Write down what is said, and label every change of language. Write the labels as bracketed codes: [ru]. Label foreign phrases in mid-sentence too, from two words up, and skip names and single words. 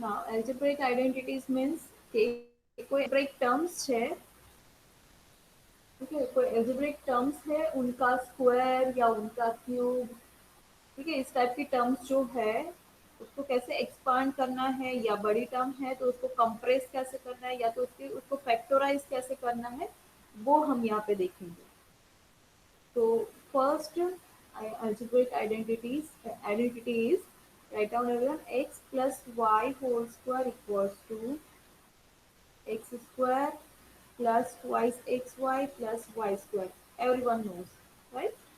[en] algebraic identities means [gu] કે કોઈ [en] algebraic terms છે, [hi] ठीक है, कोई [en] algebraic terms [hi] है, उनका स्क्वायर या उनका क्यूब, ठीक है, इस टाइप की टर्म्स जो है उसको कैसे एक्सपांड करना है, या बड़ी टर्म है तो उसको कंप्रेस कैसे करना है, या तो उसको फैक्टराइज कैसे करना है, वो हम यहाँ पे देखेंगे। [en] तो फर्स्ट algebraic identity is, write down everyone, x plus y whole square equals to x square plus twice xy plus y square. Everyone knows, right?